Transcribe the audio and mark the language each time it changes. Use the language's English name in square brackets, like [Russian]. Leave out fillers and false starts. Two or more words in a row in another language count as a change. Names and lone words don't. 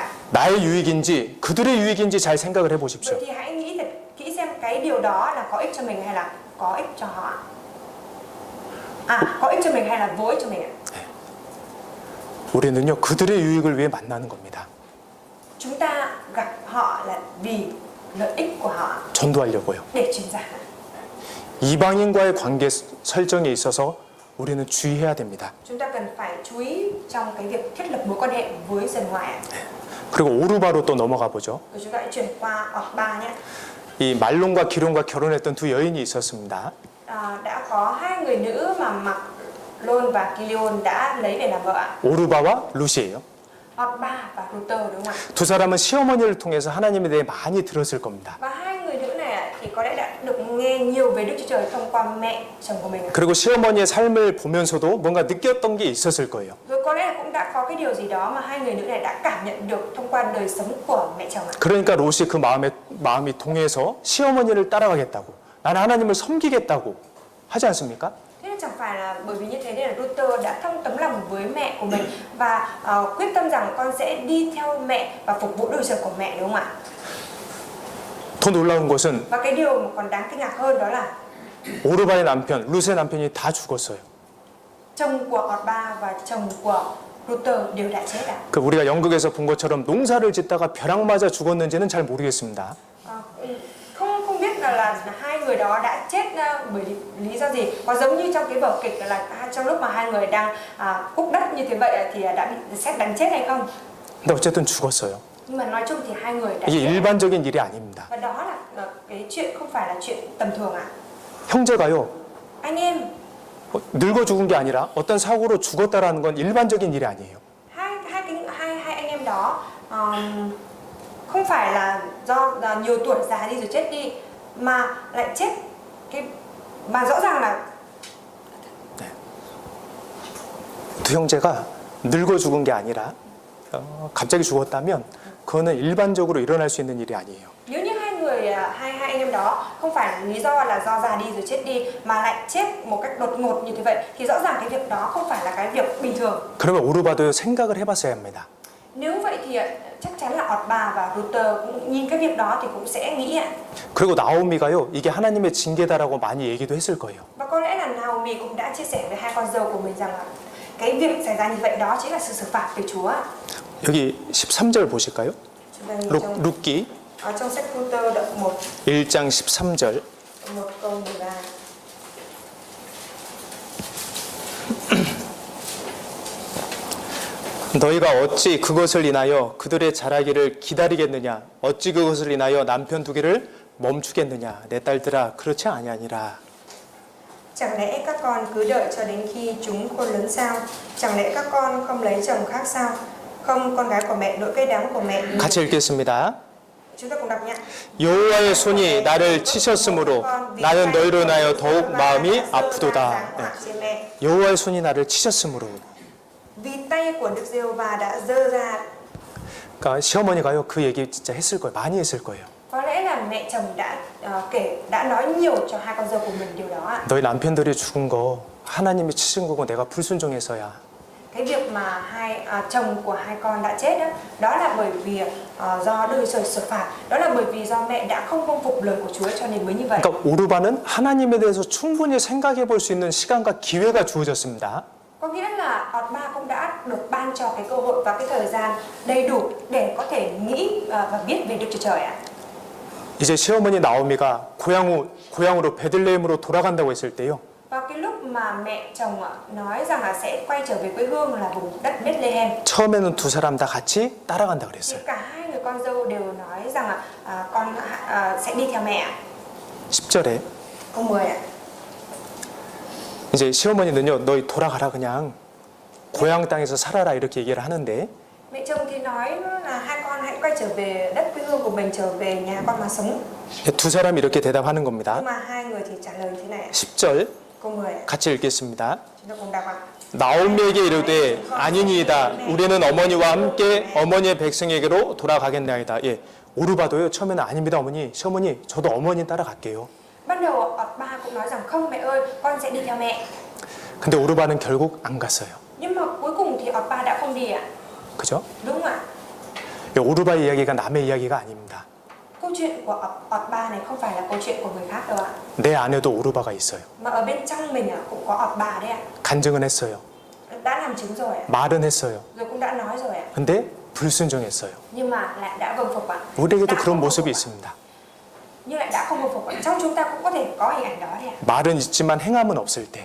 [Korean] 나의 유익인지 그들의 유익인지 잘 생각을 해보십시오. [Vietnamese] vậy thì hãy nghĩ thật kỹ xem cái điều đó là có ích cho mình hay là có ích cho họ. Có ích cho mình hay là vô ích cho mình ạ. [Korean] 우리는요 그들의 유익을 위해 만나는 겁니다. [Vietnamese] Chúng ta gặp họ là vì lợi ích của họ [Korean] 전도하려고요. [Vietnamese] để truyền giáo. [Korean] 이방인과의 관계 설정에 있어서 우리는 주의해야 됩니다. [Vietnamese] Chúng ta cần phải chú ý trong cái việc thiết lập mối quan hệ với dân ngoại ạ. [Korean] 그리고 오르바로 또 넘어가 보죠. [Vietnamese] Rồi chúng ta hãy chuyển qua Ba nhé. [Korean] 이 말론과 기론과 결혼했던 두 여인이 있었습니다. [Vietnamese] Đã có hai người nữ mà Mặc Lôn và Kilion đã lấy để làm vợ ạ. [Korean] 오르바와 룻이에요. [Vietnamese] Ba và Ruther đúng không ạ? [Korean] 두 사람은 시어머니를 통해서 하나님에 대해 많이 들었을 겁니다. [Vietnamese] Và hai người nữ này ạ, thì có lẽ đã được nghe nhiều về Đức Chúa Trời thông qua mẹ chồng của mình ạ. [Korean] 그리고 시어머니의 삶을 보면서도 뭔가 느꼈던 게 있었을 거예요. [Vietnamese] Rồi có lẽ là cũng đã có cái điều gì đó mà hai người nữ này đã cảm nhận được thông qua đời sống của mẹ chồng ạ. [Korean] 그러니까 롯이 그 마음이 동해서 시어머니를 따라가겠다고 나는 하나님을 섬기겠다고 하지 않습니까? [Vietnamese] Thế chẳng phải là bởi vì như thế nên là Ruther đã thông tấm lòng với mẹ của mình và quyết tâm rằng con sẽ đi theo mẹ và phục vụ đời sống của mẹ đúng không ạ? [Korean] 더 놀라운 것은 [Vietnamese] Và cái điều mà còn đáng kinh ngạc hơn đó là [Korean] 오르바의 남편, 룻의 남편이 다 죽었어요. [Vietnamese] chồng của Ba và chồng của Ruther đều đã chết ạ. [Korean] 그 우리가 연극에서 본 것처럼 농사를 짓다가 벼락 맞아 죽었는지는 잘 모르겠습니다. [Vietnamese] Không biết là hai người đó đã chết bởi lý do gì. Có giống như trong cái vở kịch là trong lúc mà hai người đang cúc đất như thế vậy thì đã bị sét đánh chết hay không? [Korean] 근데 어쨌든 죽었어요. [Vietnamese] Nhưng mà nói chung thì hai người đã [Korean] 이게 [Vietnamese] chết. [Korean] 일반적인 일이 아닙니다. [Vietnamese] Và đó là cái chuyện không phải là chuyện tầm thường ạ. [Korean] 형제가요 [Vietnamese] Anh em, [Korean] 늙어 죽은 게 아니라 어떤 사고로 죽었다라는 건 일반적인 일이 아니에요. [Vietnamese] hai anh em đó không phải là do nhiều tuổi già đi rồi chết đi mà lại chết mà rõ ràng là [Korean] 두 형제가 늙어 죽은 게 아니라 갑자기 죽었다면 그거는 일반적으로 일어날 수 있는 일이 아니에요. [Vietnamese] nếu như hai anh em đó không phải lý do là do già đi rồi chết đi mà lại chết một cách đột ngột như thế vậy thì rõ ràng cái việc đó không phải là cái việc bình thường. [Korean] 그러면 오르바도 생각을 해봤어야 합니다. [Vietnamese] Nếu vậy thì chắc chắn là Ba và Ruther cũng nhìn cái việc đó thì cũng sẽ nghĩ ạ. [Korean] 그리고 나오미가요 이게 하나님의 징계다라고 많이 얘기도 했을 거예요. [Vietnamese] Và có lẽ là Naomi cũng đã chia sẻ với hai con dâu của mình rằng là cái việc xảy ra như vậy đó chính là sự xử phạt từ Chúa. [Korean] 여기 13절 보실까요? [Vietnamese] Chúng ta nhìn [Korean] 룻기 [Vietnamese] ở trong sách Ruther đoạn 1 [Korean] 1장 13절. [Vietnamese] một câu 13. [Korean] 너희가 어찌 그것을 인하여 그들의 자라기를 기다리겠느냐? 어찌 그것을 인하여 남편 두기를 멈추겠느냐? 내 딸들아, 그렇지 아니하니라. [Vietnamese] Chẳng lẽ các con cứ đợi cho đến khi chúng khôn lớn sao? Chẳng lẽ các con không lấy chồng khác sao? Không, con gái của mẹ nỗi cay đắng của mẹ nhiều. [Korean] 같이 읽겠습니다. [Vietnamese] Chúng ta cùng đọc nhé. [Korean] 여호와의 손이 나를 치셨으므로 나는 너희로 인하여 더욱 마음이 아프도다. 네. 여호와의 손이 나를 치셨으므로. [Vietnamese] Vì tay của Đức Giê-hô-va đã giơ ra. [Korean] 그러니까 시어머니가요 그 얘기 진짜 했을 거예요. 많이 했을 거예요. [Vietnamese] Có lẽ là mẹ chồng đã nói nhiều cho hai con dâu của mình điều đó ạ. [Korean] 너희 남편들이 죽은 거 하나님이 치신 거고 내가 불순종해서야. [Vietnamese] Cái việc mà chồng của hai con đã chết đó, đó là bởi vì do đời trời xử phạt, đó là bởi vì do mẹ đã không vâng phục lời của Chúa cho nên mới như vậy. [Korean] 그러니까 오르바는 하나님에 대해서 충분히 생각해 볼 수 있는 시간과 기회가 주어졌습니다. [Vietnamese] Có nghĩa là Ọt-ba cũng đã được ban cho cái cơ hội và cái thời gian đầy đủ để có thể nghĩ và biết về Đức Chúa Trời ạ. [Korean] 이제 시어머니 나오미가 고향으로 베들레헴으로 돌아간다고 했을 때요. [Vietnamese] Vào cái lúc mà mẹ chồng nói rằng là sẽ quay trở về quê hương là vùng đất Bethlehem. [Korean] 처음에는 두 사람 다 같이 따라간다 [Vietnamese] Thì [Korean] 그랬어요. [Vietnamese] cả hai người con dâu đều nói rằng là con sẽ đi theo mẹ. [Korean] 10절에 [Vietnamese] Câu 10 ạ. [Korean] 이제 시어머니는요, 너희 돌아가라 그냥 고향 땅에서 살아라 이렇게 얘기를 하는데 [Vietnamese] Mẹ chồng thì nói là hai con hãy quay trở về đất quê hương của mình, trở về nhà con mà sống. [Korean] 두 사람이 이렇게 대답하는 겁니다. [Vietnamese] Nhưng mà hai người thì trả lời như thế này. [Korean] 10절 [Vietnamese] Câu 10 ạ. [Korean] 같이 읽겠습니다. [Vietnamese] Chúng ta cùng đọc ạ. [Korean] 나오미에게 이르되 아니니이다. 우리는 어머니와 함께 어머니의 백성에게로 돌아가겠나이다. 예, 오르바도요 처음에는 아닙니다 어머니, 시어머니 저도 어머니 따라갈게요. [Vietnamese] Ban đầu Ọt-ba cũng nói rằng không mẹ ơi, con sẽ đi theo mẹ. [Korean] 근데 오르바는 결국 안 갔어요. [Vietnamese] Nhưng mà cuối cùng thì Ọt-ba đã không đi ạ. [Korean] 그죠? [Vietnamese] Đúng không ạ? [Korean] 오르바의 이야기가 남의 이야기가 아닙니다. [Vietnamese] Câu chuyện của Ọt-ba này không phải là câu chuyện của người khác đâu ạ. [Korean] 내 안에도 오르바가 있어요. [Vietnamese] Mà ở bên trong mình cũng có Ọt-ba đấy ạ. [Korean] 간증은 했어요. [Vietnamese] Đã làm chứng rồi ạ. [Korean] 말은 했어요. [Vietnamese] Rồi cũng đã nói rồi ạ. [Korean] 근데 불순종했어요. [Vietnamese] Nhưng mà lại đã vâng phục ạ. [Korean] 우리에게도 [Vietnamese] Đã [Korean] 그런 [Vietnamese] không vâng [Korean] 모습이 [Vietnamese] phục ạ. [Korean] 있습니다. [Vietnamese] Nhưng lại đã không vâng phục ạ. Trong chúng ta cũng có thể có hình ảnh đó đấy ạ. [Korean] 말은 있지만 행함은 없을 때